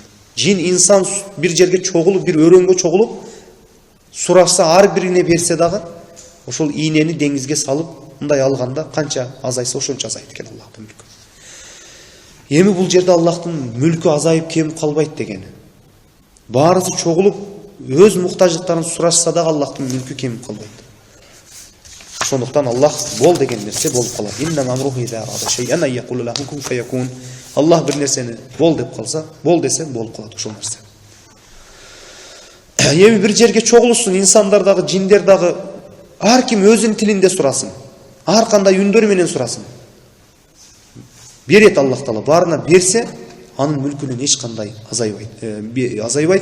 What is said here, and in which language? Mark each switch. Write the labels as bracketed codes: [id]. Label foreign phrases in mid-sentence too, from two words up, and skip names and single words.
[ky] Жин инсан бир жерге чогулуп, бир өрөнгө чогулуп, сурашса, ар бирине берсе дагы, ошол ийнени деңизге салып, мындай алганда канча азайса ошончо азайт экен Аллахтын мүлкү. Эми бул жерде Аллахтын мүлкү азайып кемип калбайт дегени. Баарысы чогулуп, өз муктаждыктарын сурашса дагы Аллахтын мүлкү кемип калбайт. Ошондуктан Аллах бол деген нерсе болуп калат. [ar] إنما أمره إذا أراد شيئا أن يقول له كن فيكون. [ky] Аллах бир нерсени бол деп калса, бол десе болуп калат ошол нерсе. Эми бир жерге чогулушсун инсандар дагы, жиндер дагы, ар ким өзүнүн тилинде сурасын. Ар кандай үндөр менен сурасын. Берет Аллах Таала, баарына берсе, анын мүлкүнөн эч кандай азайбайт.